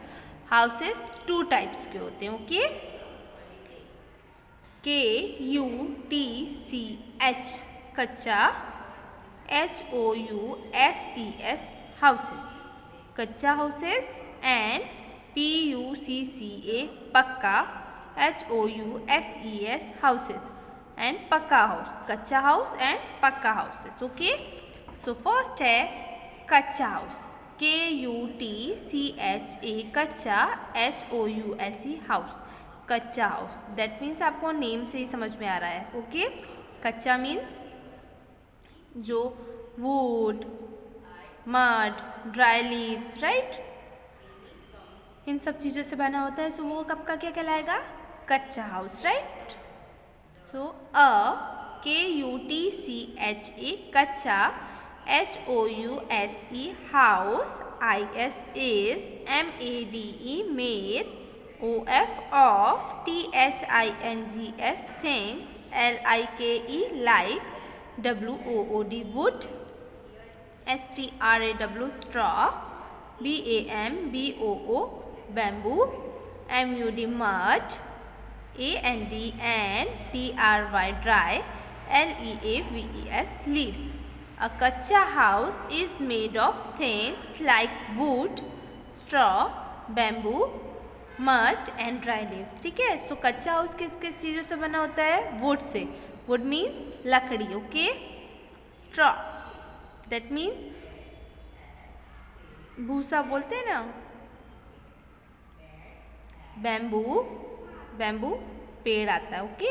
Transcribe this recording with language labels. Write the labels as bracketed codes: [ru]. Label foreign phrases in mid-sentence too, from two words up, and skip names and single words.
[en] Houses two types [hi] के होते हैं, [en] ओके? K-U-T-C-H कच्चा, H-O-U-S-E-S houses कच्चा houses and P-U-C-C-A पक्का, H-O-U-S-E-S houses and पक्का house, कच्चा house and पक्का houses, okay? So first है कच्चा house, K-U-T-C-H-A कच्चा, H-O-U-S-E house कच्चा हाउस. that means [hi] आपको नेम से ही समझ में आ रहा है, ओके? कच्चा मीन्स जो [en] wood, mud, dry leaves, right, [hi] इन सब चीज़ों से बना होता है. सो वो कब का क्या कहलाएगा? कच्चा [en] house, right? सो K-U-T-C-H-A कच्चा, H-O-U-S-E house, I-S is, M-A-D-E made, O-F of, T-H-I-N-G-S things, L-I-K-E like, W-O-O-D wood, S-T-R-A-W straw, B-A-M-B-O-O bamboo, M-U-D mud, A-N-D and D-R-Y dry, L-E-A-V-E-S leaves. A kacha house is made of things like wood, straw, bamboo, mud and dry leaves. [hi] ठीक है? सो कच्चा हाउस किस किस चीज़ों से बना होता है? वुड से. [en] wood means [hi] लकड़ी, ओके? [en] straw that means [hi] भूसा बोलते हैं ना. [en] bamboo, bamboo [hi] पेड़ आता है, ओके?